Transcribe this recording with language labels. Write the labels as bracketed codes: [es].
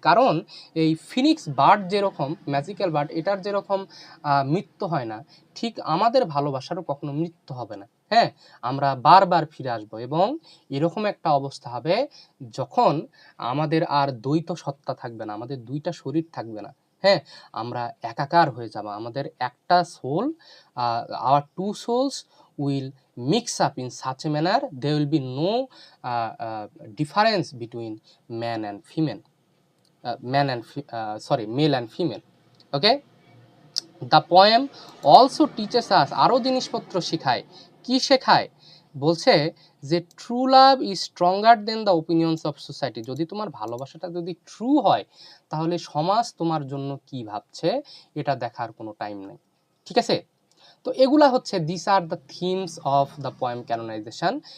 [bn] কারণ এই Phoenix bird যেরকম ম্যাজিক্যাল বার্ড, এটার যেরকম মৃত্যু হয় না, ঠিক আমাদের ভালোবাসারও কখনো মৃত্যু হবে না। হ্যাঁ, আমরা বারবার ফিরে আসবো, এবং এরকম একটা অবস্থা হবে যখন আমাদের আর দ্বৈত সত্তা থাকবে না, আমাদের দুইটা শরীর থাকবে না। হ্যাঁ, আমরা একাকার হয়ে যাব, আমাদের একটা soul, [en] Our two souls will mix up in such a manner there will be no difference between man and female, male and female. Okay, the poem also teaches us, [bn] আরো জিনিসপত্র শেখায়। কি শেখায়? বলছে যে [en] true love is stronger than the opinions of society, [bn] যদি তোমার ভালোবাসাটা যদি ট্রু হয়, তাহলে সমাজ তোমার জন্য কি ভাবছে এটা দেখার কোনো টাইম নেই। ঠিক আছে, তো এগুলা হচ্ছে [en] This are the themes of the poem canonization.